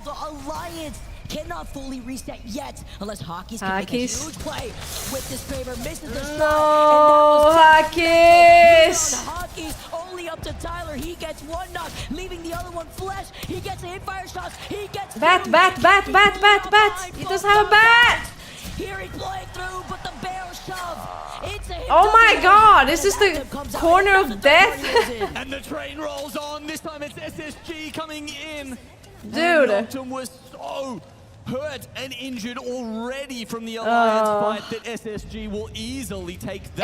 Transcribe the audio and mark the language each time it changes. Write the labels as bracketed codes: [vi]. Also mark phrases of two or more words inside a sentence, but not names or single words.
[en] The Alliance cannot fully reset yet unless Hockey's can make a Hockey's. huge play with this Kraber. Misses the shot. No, Hockey's! Hockey's only up to Tyler. He gets one knock, leaving the other one flesh. He gets a hit fire shot. He gets Bat, two. bat, bat, bat, bat, bat! He doesn't have a bat! Here he's playing through, but the barrel shove. It's a hit. Oh my god, is this the corner of death? And the train rolls on. This time it's SSG coming in. Dude. Noctum was so hurt and injured already from the Alliance fight that SSG will easily take that.